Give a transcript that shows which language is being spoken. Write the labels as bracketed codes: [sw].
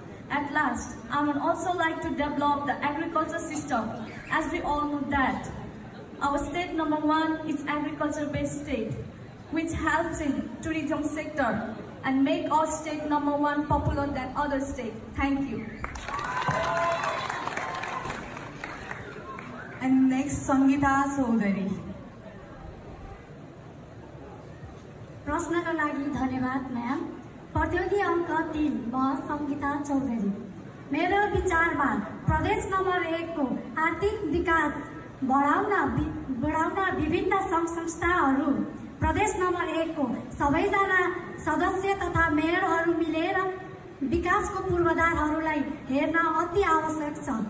[en] At last, I would also like to develop the agriculture system, as we all know that our state number 1 is agriculture-based state, which helps in tourism sector and make our state number 1 popular than other states. Thank you. And next, Sangeeta Chaudhary. [ne] प्रश्नको लागि धन्यवाद ma'am. प्रतियोगी अङ्क 3 म संगीता चौधरी। मेरो विचारमा प्रदेश number 1 को आर्थिक विकास बढाउन विभिन्न सङ्घ संस्थाहरू प्रदेश नम्बर 1 को सबैजना सदस्य तथा मेयरहरू मिलेर विकासको पूर्वाधारहरूलाई हेर्न अति आवश्यक छ।